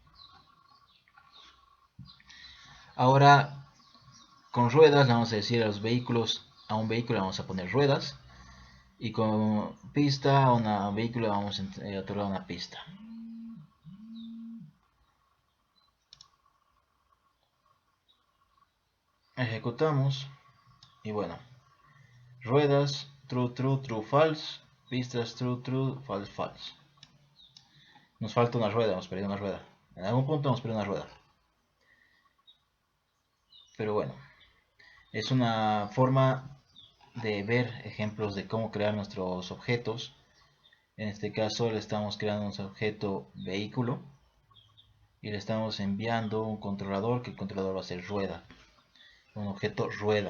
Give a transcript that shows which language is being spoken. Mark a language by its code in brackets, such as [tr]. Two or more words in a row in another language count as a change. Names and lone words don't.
[es] Ahora con ruedas le vamos a decir a los vehículos, a un vehículo le vamos a poner ruedas y con pista a un vehículo le vamos a otorgar una pista. Ejecutamos y bueno, ruedas [en] true true true false, [es] pistas [en] true true false false. [es] Nos falta una rueda, hemos perdido una rueda. En algún punto hemos perdido una rueda. Pero bueno, es una forma de ver ejemplos de cómo crear nuestros objetos. En este caso le estamos creando un objeto vehículo y le estamos enviando un controlador, que el controlador va a ser rueda, un objeto rueda.